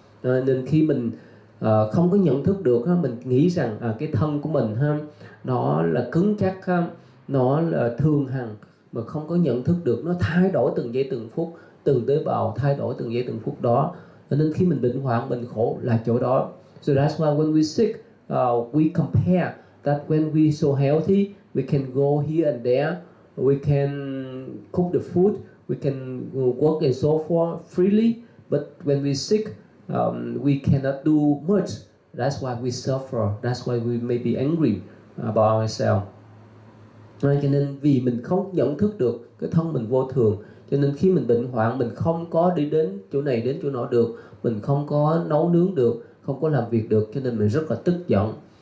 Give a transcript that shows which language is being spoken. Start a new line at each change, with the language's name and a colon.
Vietnamese: Nên khi mình không có nhận thức được ha, mình nghĩ rằng cái thân của mình ha, nó là cứng chắc ha, nó là thường hằng, mà không có nhận thức được nó thay đổi từng giây từng phút, từng tế bào thay đổi từng giây từng phút đó. Nên khi mình bệnh hoạn, mình khổ là chỗ đó.
English: So that's why when we sick, we compare that when we so healthy, we can go here and there, we can cook the food, we can work and so forth freely. But when we sick, we cannot do much. That's why we suffer. That's why we may be angry about ourselves.
Vietnamese: Cho nên vì mình không nhận thức được cái thân mình vô thường, cho nên khi mình bệnh hoạn, mình không có đi đến chỗ này đến chỗ nọ được, mình không có nấu nướng được, không có làm việc được, cho nên mình rất là tức giận.